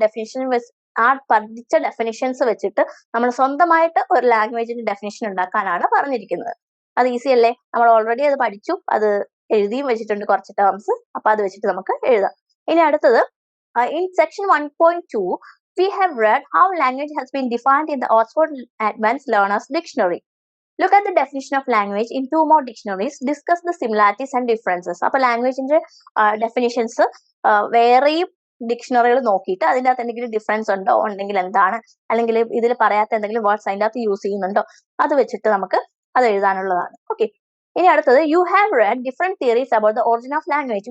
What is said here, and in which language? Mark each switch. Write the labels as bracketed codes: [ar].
[ml] Definition ആ പഠിച്ച definitions വെച്ചിട്ട് നമ്മൾ സ്വന്തമായിട്ട് ഒരു ലാംഗ്വേജിന്റെ ഡെഫിനിഷൻ ഉണ്ടാക്കാനാണ് പറഞ്ഞിരിക്കുന്നത്. അത് ഈസി അല്ലേ? നമ്മൾ ഓൾറെഡി അത് പഠിച്ചു, അത് എഴുതിയും വെച്ചിട്ടുണ്ട് കുറച്ച് ടേംസ്. അപ്പൊ അത് വെച്ചിട്ട് നമുക്ക് എഴുതാം. ഇനി അടുത്തത് in section 1.2 [en] we have read how language has been defined in the Oxford Advanced Learners Dictionary. Look at the definition of language in two more dictionaries. Discuss the similarities and differences. [ml] അപ്പോൾ ലാംഗ്വേജിന്റെ definitions വേറെയും ഡിക്ഷണറികൾ നോക്കിയിട്ട് അതിൻ്റെ അകത്ത് എന്തെങ്കിലും difference ഉണ്ടോ, ഉണ്ടെങ്കിൽ എന്താണ്, അല്ലെങ്കിൽ ഇതിൽ പറയാത്ത എന്തെങ്കിലും വേർഡ്സ് അതിൻ്റെ അകത്ത് യൂസ് ചെയ്യുന്നുണ്ടോ, അത് വെച്ചിട്ട് നമുക്ക് അത് എഴുതാനുള്ളതാണ്. ഓക്കെ, ഇനി അടുത്തത്, [en] You have read different theories about the origin of language.